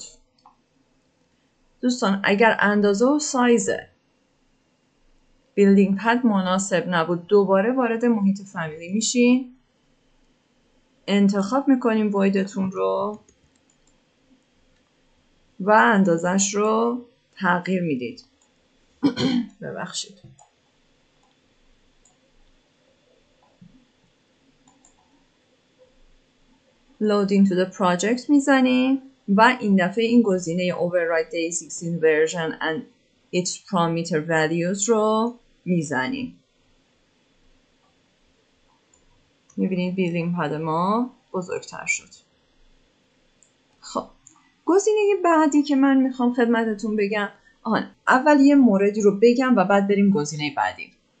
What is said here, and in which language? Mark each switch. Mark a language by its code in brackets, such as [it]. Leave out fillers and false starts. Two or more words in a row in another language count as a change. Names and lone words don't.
[fa] دوستان اگر اندازه و سایز [en] building pad [fa] مناسب نبود دوباره وارد محیط فامیلی میشین، انتخاب میکنیم ویدتون رو و اندازش رو تغییر میدید. ببخشید. [en] loading to the project [fa] میزنیم و این دفعه این گزینه [en] override day16 version and its parameter values [fa] رو میزنیم. میبینید [en] building pad [fa] ما بزرگتر شد. خب گزینه بعدی که من میخوام خدمتتون بگم، اول یه موردی رو بگم و بعد بریم گزینه بعدی.